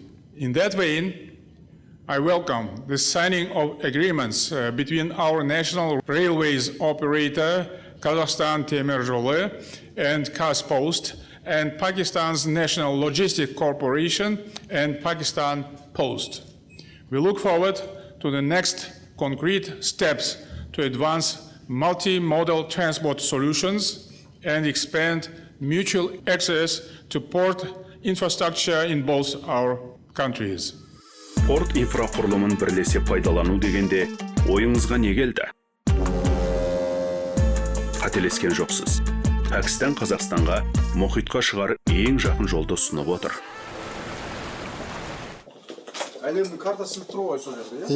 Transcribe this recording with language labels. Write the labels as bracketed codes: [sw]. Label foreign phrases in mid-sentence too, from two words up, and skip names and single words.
[en] In that vein, I welcome the signing of agreements between our national railways operator, Kazakhstan Temir Yolu, and Kazpost, and Pakistan's National Logistic Corporation and Pakistan Post. We look forward to the next concrete steps to advance multimodal transport solutions and expand mutual access to port infrastructure in both our countries. [kk] Порт инфрақұрылымын бірлесе пайдалану дегенде ойыңызға не келді? Қателескен жоқсыз. Пәкістан Қазақстанға мұхитқа шығар ең жақын жолды ұсынып отыр. Әлемдің картасы тұр ғой сол жерде, иә?